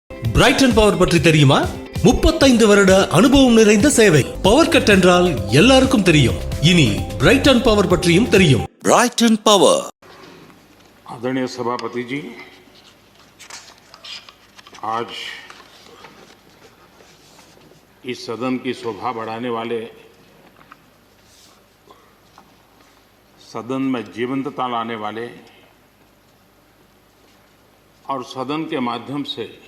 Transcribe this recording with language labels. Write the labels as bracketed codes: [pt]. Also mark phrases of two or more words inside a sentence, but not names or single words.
[ta] பிரைட்டன் பவர் பற்றி தெரியுமா? 35 வருட அனுபவம் நிறைந்த சேவை. [en] power cut [ta] என்றால் எல்லாருக்கும் தெரியும். இனி பிரைட்டன் பவர் பற்றியும் தெரியும். ब्राइटन पावर। [hi] आदरणीय सभापति जी, आज इस सदन की शोभा बढ़ाने वाले, सदन में जीवंतता लाने वाले और सदन के माध्यम से